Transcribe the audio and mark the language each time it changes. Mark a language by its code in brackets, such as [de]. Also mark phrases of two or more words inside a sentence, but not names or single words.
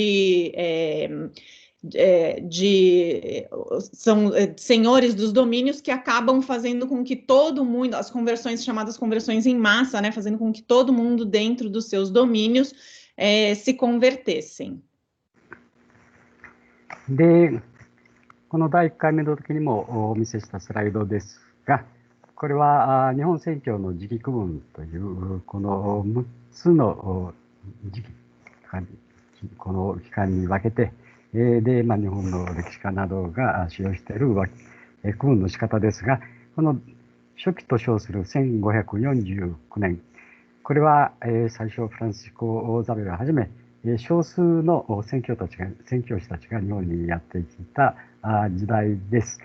[pt] são senhores dos domínios que acabam fazendo com que todo mundo, as conversões chamadas conversões em massa, né, fazendo com que todo mundo dentro dos seus domínios se convertessem. [ja] で、この第1回目の時にもお見せしたスライドですが、これは日本宣教の時期区分というこの6つの時期、この期間に分けて、で、日本の歴史家などが使用している区分の仕方ですが、この初期と称する1549年、これは最初フランシスコ・ザビエルをはじめ、少数の宣教師たちが日本にやってきた時代です。